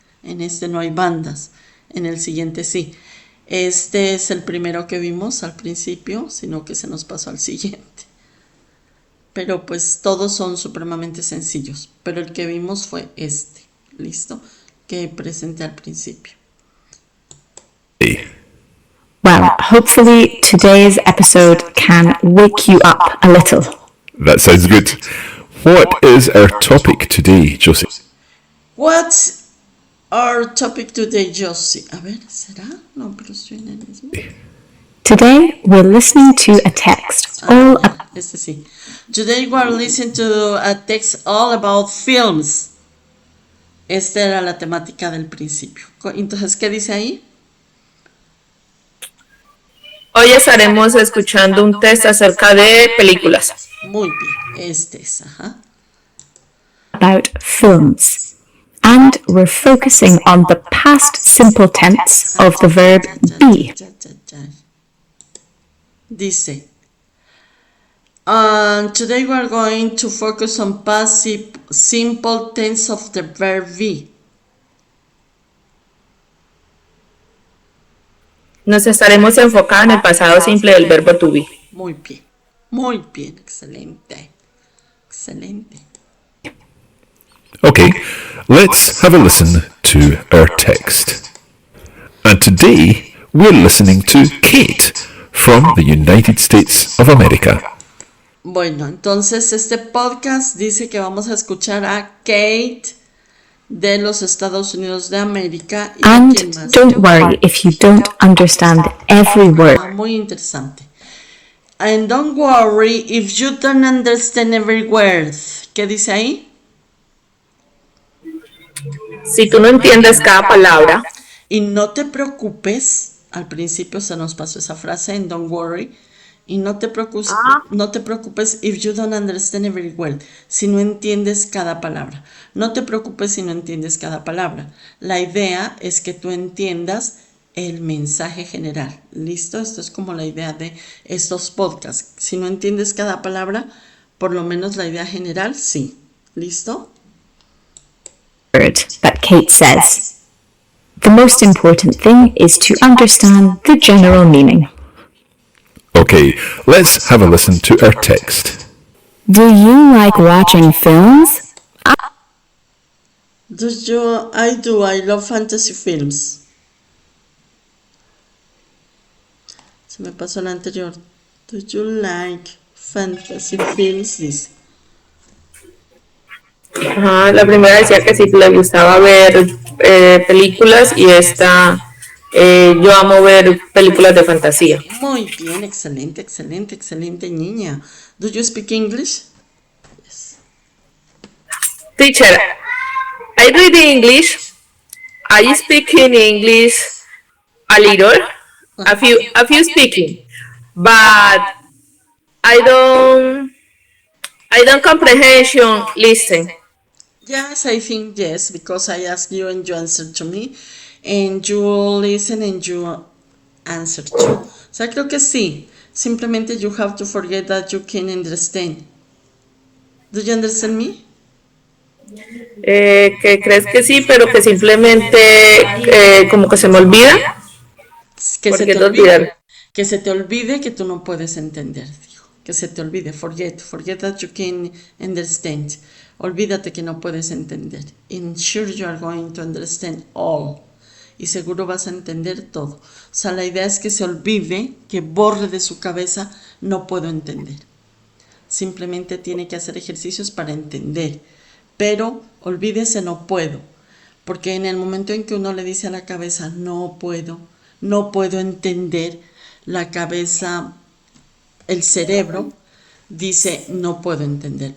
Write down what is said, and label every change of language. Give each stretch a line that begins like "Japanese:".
Spanish: En este no hay bandas, en el siguiente sí. Este es el primero que vimos al principio, sino que se nos pasó al siguiente. Pero pues todos son supremamente sencillos, pero el que vimos fue este, ¿listo? Que presenté al principio.
English: Well, hopefully today's episode can wake you up a little. That sounds good. What is our topic today, Josie? What's our topic today, Josie?
Spanish: A ver, ¿será? No, pero estoy en el mismo.
English: Today we're listening to a text all about
Spanish: Este sí.
English: Today we are listening to a text all about films.
Spanish: Esta era la temática del principio. Entonces, ¿qué dice ahí? Hoy estaremos escuchando un test acerca de películas. Muy bien, este es, ajá.
English: About films. And we're focusing on the past simple tense of the verb be.
Spanish: Dice,
English: today we are going to focus on past simple tense of the verb be.
Spanish: Nos estaremos enfocando en el pasado simple del verbo to be. Muy bien, excelente. Excelente.
English: Okay, let's have a listen to our text. And today we're listening to Kate from the United States of America.
Spanish: Bueno, entonces este podcast dice que vamos a escuchar a Kate de los Estados Unidos de América. ¿Y
English: And
Spanish: quién más?
English: don't worry if you don't understand every word.
Spanish: Muy interesante.
English: And don't worry if you don't understand every word.
Spanish: ¿Qué dice ahí? Si tú no entiendes cada palabra, Y no te preocupes, al principio se nos pasó esa frase en
English: don't worry,
Spanish: y no te preocupes
English: if you don't understand every word,
Spanish: si no entiendes cada palabra. No te preocupes si no entiendes cada palabra. La idea es que tú entiendas el mensaje general. ¿Listo? Esto es como la idea de estos podcasts. Si no entiendes cada palabra, por lo menos la idea general, sí. ¿Listo?
English: Word that Kate says. The most important thing is to understand the general meaning. Okay, let's have a listen to our text. Do you like watching films? I do. I love fantasy films.
Spanish: Se me pasó la anterior.
English: Do you like fantasy films?
Spanish: Dice. ajá, la primera decía que sí le gustaba ver películas y esta, yo amo ver películas de fantasía. Muy bien, excelente, excelente, excelente niña.
English: Do you speak English? Teacher, I read English. I speak in English a little, a few speaking, but I don't comprehension listen. Yes, I think yes, because I asked you and you answered to me, and you listen and you answer too.
Spanish: O sea, creo que sí. Simplemente
English: you have to forget that you can understand. Do you understand me?
Spanish: Que crees que sí, pero que simplemente como que se me olvida. Que se Porque te te olvide. olvidar. Que se te olvide que tú no puedes entender, dijo. Que se te olvide.
English: Forget that you can understand.
Spanish: Olvídate que no puedes entender.
English: And sure you are going to understand all.
Spanish: Y seguro vas a entender todo. O sea, la idea es que se olvide, que borre de su cabeza, no puedo entender. Simplemente tiene que hacer ejercicios para entender. Pero olvídese no puedo. Porque en el momento en que uno le dice a la cabeza no puedo entender, la cabeza, el cerebro dice no puedo entender.